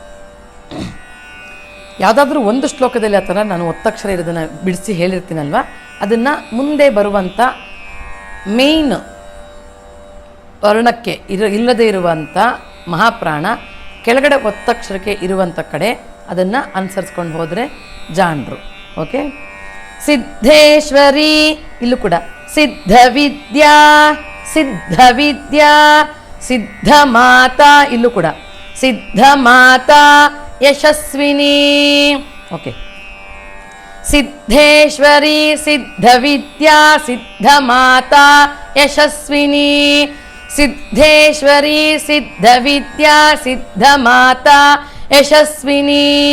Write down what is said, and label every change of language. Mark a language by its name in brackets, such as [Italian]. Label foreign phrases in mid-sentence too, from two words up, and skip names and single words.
[Kannada] ಯಾವುದಾದ್ರೂ ಒಂದು ಶ್ಲೋಕದಲ್ಲಿ ಆ ಥರ ನಾನು ಒತ್ತಕ್ಷರ ಇರೋದನ್ನು ಬಿಡಿಸಿ ಹೇಳಿರ್ತೀನಲ್ವ, ಅದನ್ನು ಮುಂದೆ ಬರುವಂಥ ಮೇಯ್ನ್ ವರ್ಣಕ್ಕೆ ಇಲ್ಲದೇ ಇರುವಂಥ ಮಹಾಪ್ರಾಣ ಕೆಳಗಡೆ ಒತ್ತಕ್ಷರಕ್ಕೆ ಇರುವಂಥ ಕಡೆ ಅದನ್ನು ಅನುಸರಿಸ್ಕೊಂಡು ಹೋದರೆ ಜಾಣರು. [Sanskrit] ಓಕೆ. ಸಿದ್ಧೇಶ್ವರಿ [Kannada] ಇಲ್ಲೂ ಕೂಡ [Sanskrit] ಸಿದ್ಧವಿದ್ಯಾ ಸಿದ್ಧವಿದ್ಯಾ ಸಿದ್ಧ ಮಾತಾ [Kannada] ಇಲ್ಲೂ ಕೂಡ [Sanskrit] ಸಿದ್ಧ ಮಾತಾ ಯಶಸ್ವಿನಿ. [Kannada] ಓಕೆ. [Sanskrit] ಸಿದ್ಧೇಶ್ವರಿ ಸಿದ್ಧವಿದ್ಯಾ ಸಿದ್ಧ ಮಾತಾ ಯಶಸ್ವಿನಿ ಸಿದ್ಧೇಶ್ವರಿ ಸಿದ್ಧವಿದ್ಯಾ ಸಿದ್ಧ ಮಾತಾ ಯಶಸ್ವಿನಿ